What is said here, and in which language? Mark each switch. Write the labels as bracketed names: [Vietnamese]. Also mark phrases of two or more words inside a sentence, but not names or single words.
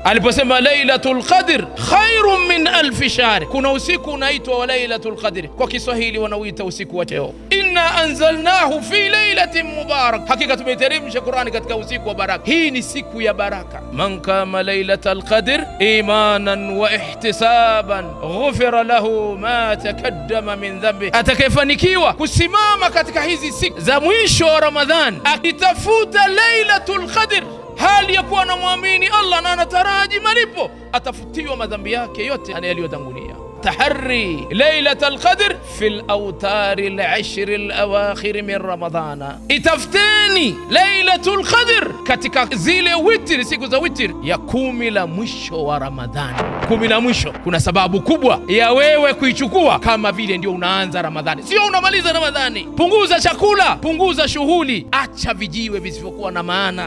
[Swahili] Aliposema [Arabic] ليلة القدر خير من ألف شهر, [Swahili] kuna usiku unaitwa wa Lailatul Qadr, kwa Kiswahili wanauita usiku wa cheo. [Arabic] إنا أنزلناه في ليلة مبارك, [Swahili] hakika tumeiteremsha Qur'ani katika usiku wa baraka. Hii ni siku ya baraka. [Arabic] من قام ليلة القدر إيمانا واحتسابا غفر له ما تقدم من ذنبه, [Swahili] atakayefanikiwa kusimama katika hizi siku za mwisho wa Ramadhan akitafuta Lailatul Qadr hali ya kuwa anamwamini Allah na anataraji malipo, atafutiwa madhambi yake yote yaliyotangulia. [Arabic] تحري ليلة القدر في الأوتار العشر الأواخر من رمضان. [Swahili] itafteni Lailatul Qadr katika zile witri, siku za witri ya 10 la mwisho wa Ramadhani. 10 la mwisho, kuna sababu kubwa ya wewe kuichukua kama vile ndio unaanza Ramadhani, sio unamaliza Ramadhani. Punguza chakula, punguza shughuli, acha vijiwe visivyokuwa na maana.